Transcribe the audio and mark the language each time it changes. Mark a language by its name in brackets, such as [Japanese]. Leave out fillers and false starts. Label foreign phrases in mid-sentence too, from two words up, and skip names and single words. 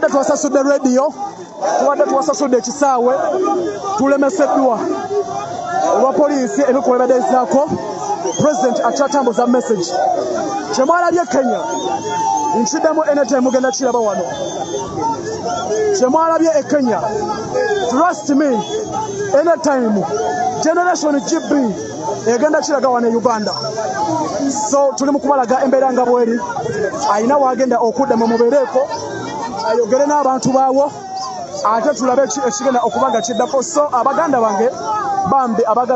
[Ganda] twasasudde radio tubadde twasasudde ekisaawe tulemeseddwa olwa poliisi ebikolwa ebadde ezaako president akyatambuza message kyemwalabye Kenya nkiddemu anytime mugenda kiraba wano kyemwalabye e Kenya [English] trust me anytime generation GB [Ganda] egenda kiraga wano e Uganda so tuli mu kubalaga embeera nga bweri ayina wagenda okuddamu mubeereeko ayogere n'abantu baawo ate tulabe ekigenda okubanga kiddako so abaganda bange bambi abagala